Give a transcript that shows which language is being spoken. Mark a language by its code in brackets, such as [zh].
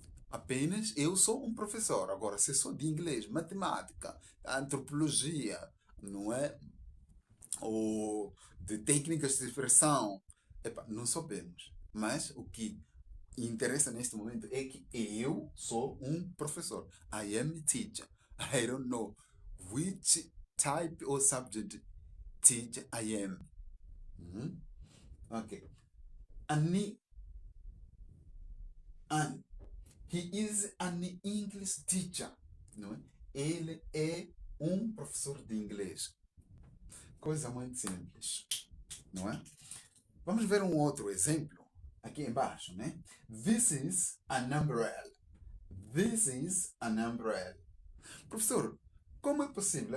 [pt] Apenas eu sou um professor. Agora, se sou de inglês, matemática, antropologia, não é? Ou de técnicas de expressão, epa, não sabemos. Mas o que interessa neste momento é que eu sou um professor. [en] I am a teacher. I don't know which type or subject teacher I am. Uhum. Ok. Ani, an. He is an English teacher. [pt] Não é? Ele é um professor de inglês. Coisa muito simples. Não é? Vamos ver um outro exemplo aqui embaixo, né? [en] This is an umbrella. This is an umbrella. [pt] Professor, como é possível?